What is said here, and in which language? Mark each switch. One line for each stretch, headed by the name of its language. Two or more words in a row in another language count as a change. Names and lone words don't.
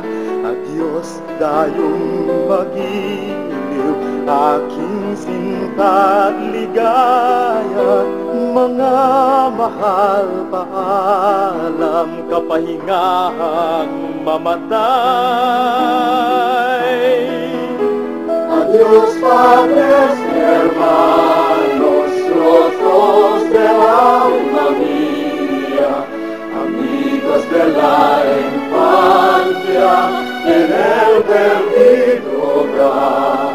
Filipino: Adios dayong magiliw, aking sinta't ligaya. Mga mahal, paalam, kapahingahang mamatay.
Spanish: Adios padres y hermanos, los dos de alma mía, amigos de la infancia, en el perdido hogar.